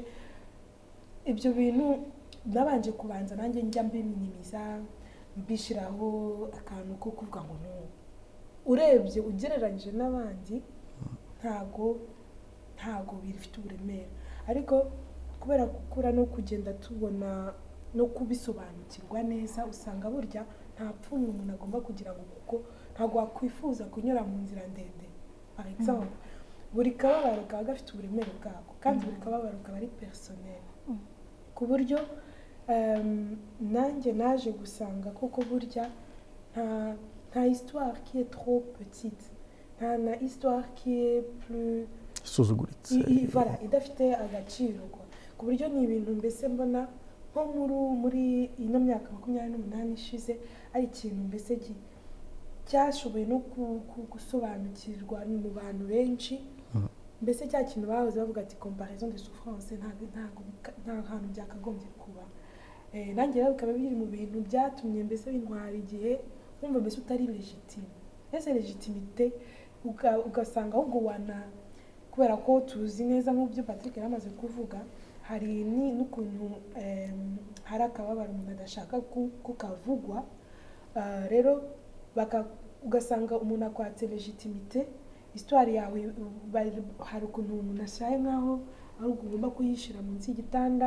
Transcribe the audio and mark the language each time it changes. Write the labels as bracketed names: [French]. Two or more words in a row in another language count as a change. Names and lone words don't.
[Kinyarwanda] Ibyo bintu nabanje kubanza nanjye njya mbiminimiza, mbishiraho akantu ko kuvuga ngo no, urebye ugereranyije n'abandi ntago bifite uburemere, ariko kubera gukura no kugenda tubona no kubisobanukirwa neza, usanga burya nta pfunwe umuntu agomba kugira ngo kuko ntago wakwifuza kunyura mu nzira ndende. [French] Par exemple, [Kinyarwanda] buri kababaro kaba gafite uburemere bwako, kandi buri kababaro kaba ari personnel, ku buryo nanjye naje gusanga koko burya nta [French] histoire qui est trop petite, [Kinyarwanda] nta [French] histoire qui est plus [Kinyarwanda] isuzuguritse, voilà, idafite agaciro, ku buryo ni ibintu mbese mbona nko muri ino myaka 28 ishize ari ikintu mbese cyashoboye no gusobanukirwa mu bantu benshi. Mbese cya kintu bahoze bavuga ati [French] comparaison de souffrance [Kinyarwanda] nta hantu byakagombye kuba. Nanjye rero bikaba biri mu bintu byatumye mbese bintwara igihe wumva mbese utari legitime. Ese legitimite ugasanga ahubwo kubera ko tuzi neza nk'ibyo Patrick yaramaze kuvuga, hari n'ukuntu hari akababaro umuntu adashaka ko kavugwa, rero ugasanga umuntu akwatse legitimite, histoire yawe hari ukuntu umuntu ashaye nkaho ari ugomba kuyishira munsi y'igitanda.